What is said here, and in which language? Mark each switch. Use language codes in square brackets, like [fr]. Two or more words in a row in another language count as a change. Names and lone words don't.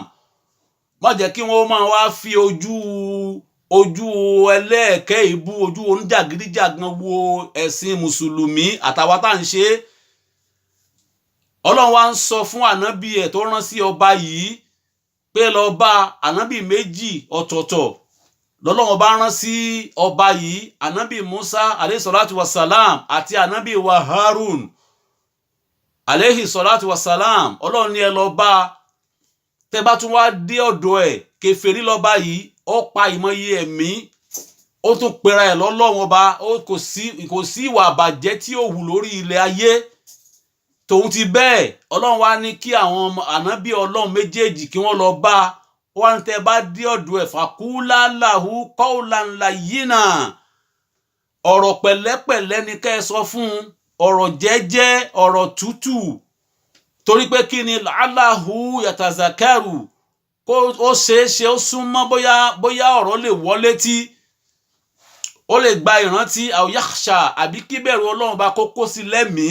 [yo] Má jẹ́ kí wọ́n máa wá fi ojú ẹlẹ́ẹ̀kẹ́ ìbú, ojú oníjàgídíjàgan wo ẹ̀sìn mùsùlùmí àtàwọn tá à ń ṣe. Ọlọ́run wá ń sọ fún ànábì ẹ̀ tó rán sí ọba yìí pé lọ bá ànábì méjì ọ̀tọ̀ọ̀tọ̀ lọ́lọ́run bá rán sí ọba yìí, ànábì Musa [ar] عليه الصلاة والسلام [yo] àti ànábì wa Harun [ar] عليه الصلاة والسلام. [yo] Ọlọ́run ní ẹ lọ bá, tẹ́ bá tún wá dé ọ̀dọ̀ ẹ̀, kèfèrí lọ́ba yìí, ó pa ìmọ̀ye ẹ̀mí, ó tún pera ẹ̀ lọ́lọ́run ọba, kò sí ìwà àbàjẹ́ tí ó hù lórí ilẹ̀ ayé. Tòun ti bẹ́ẹ̀, Ọlọ́run wá ní kí àwọn ànábì Ọlọ́run méjèèjì kí wọ́n lọ bá, wọ́n tẹ́ bá dé ọ̀dọ̀ ẹ̀ [ar] فقولا له قولا لينا, [yo] ọ̀rọ̀ pẹ̀lẹ́pẹ̀lẹ́ ni kẹ́ ẹ sọ fún, ọ̀rọ̀ jẹ́jẹ́, ọ̀rọ̀ tútù. Torí pé kí ni [ar] لعله يتذكر, [yo] kó ó ṣeéṣe ó súnmọ́ bóyá ọ̀rọ̀ lè wọlé tí ó lè gba ìrántí [ar] أو يخشى, [yo] àbí kí bẹ̀rù Ọlọ́run bá kó sí lẹ́mìí.